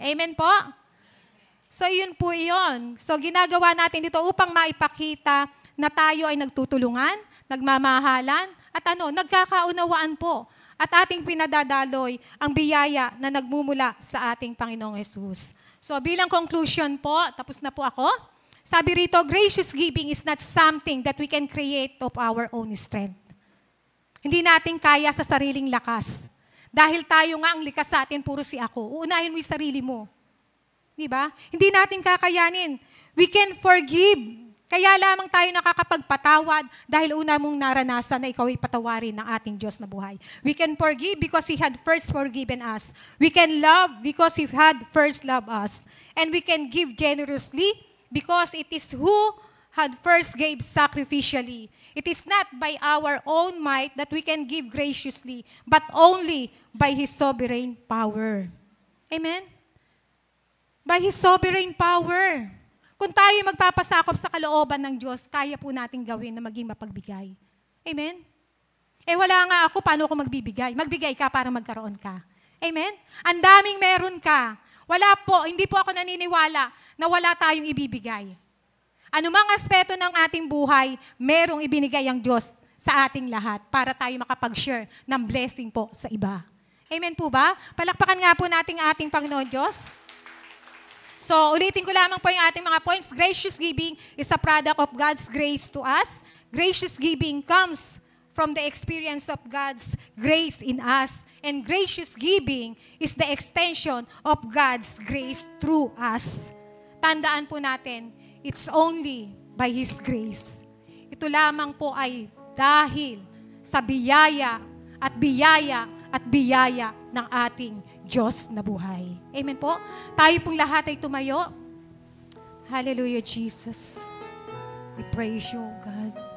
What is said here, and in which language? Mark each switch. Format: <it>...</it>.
<tl>Amen po? So, yun po yun. So, ginagawa natin dito upang maipakita na tayo ay nagtutulungan, nagmamahalan, at nagkakaunawaan po. At ating pinadadaloy ang biyaya na nagmumula sa ating Panginoong Jesus. So, bilang conclusion po, tapos na po ako.</tl> <en>Sabi rito, gracious giving is not something that we can create of our own strength.</en> <tl>Hindi natin kaya sa sariling lakas. Dahil tayo nga ang likas sa atin, puro si ako. Uunahin mo yung sarili mo. Di ba? Hindi natin kakayanin.</tl> <en>We can forgive.</en> <tl>Kaya lamang tayo nakakapagpatawad dahil una mong naranasan na ikaw ay patawarin ng ating Diyos na buhay.</tl> <en>We can forgive because He had first forgiven us. We can love because He had first loved us. And we can give generously because it is who had first gave sacrificially. It is not by our own might that we can give graciously, but only by His sovereign power. Amen? By His sovereign power.</en> <tl>Kung tayo magpapasakop sa kalooban ng Diyos, kaya po natin gawin na maging mapagbigay. Amen? Wala nga ako, paano ako magbibigay? Magbigay ka para magkaroon ka. Amen? Ang daming meron ka. Wala po, hindi po ako naniniwala na wala tayong ibibigay. Anumang aspeto ng ating buhay, merong ibinigay ang Diyos sa ating lahat para tayo makapag-share ng blessing po sa iba. Amen po ba? Palakpakan nga po natin ating Panginoon Diyos. So, ulitin ko lamang po yung ating mga points.</tl> <en>Gracious giving is a product of God's grace to us. Gracious giving comes from the experience of God's grace in us. And gracious giving is the extension of God's grace through us.</en> <tl>Tandaan po natin,</tl> <en>it's only by His grace.</en> <tl>Ito lamang po ay dahil sa biyaya at biyaya at biyaya ng ating Diyos na buhay. Amen po? Tayo pong lahat ay tumayo. Hallelujah, Jesus.</tl> <en>We praise you, God.</en>